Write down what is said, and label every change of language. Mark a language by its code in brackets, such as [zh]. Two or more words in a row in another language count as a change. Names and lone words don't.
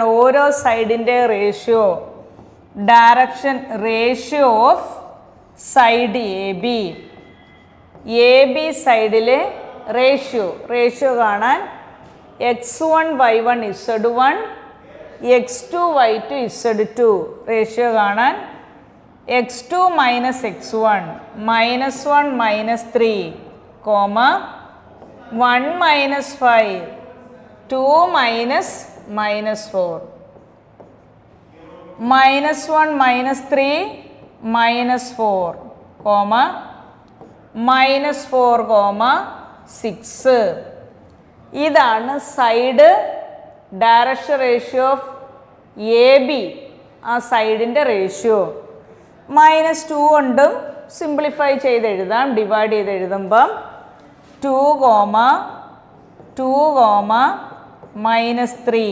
[ml] ഓരോ സൈഡിൻ്റെ റേഷ്യോ, [en] direction ratio of side A B [ml] സൈഡിലെ റേഷ്യോ [en] കാണാൻ x1 y1 z1 x2 y2 z2 റേഷ്യോ കാണാൻ x2 minus x1 minus 1 minus 3 comma 1 minus 5 2 minus 4 minus 1 minus 3 minus 4 comma minus 4 comma 6. [ml] ഇതാണ് [en] side direction ratio of A B, [ml] ആ സൈഡിൻ്റെ റേഷ്യോ. മൈനസ് 2 കൊണ്ടും സിംപ്ലിഫൈ ചെയ്ത് എഴുതാം. ഡിവൈഡ് ചെയ്ത് എഴുതുമ്പം 2, minus 3.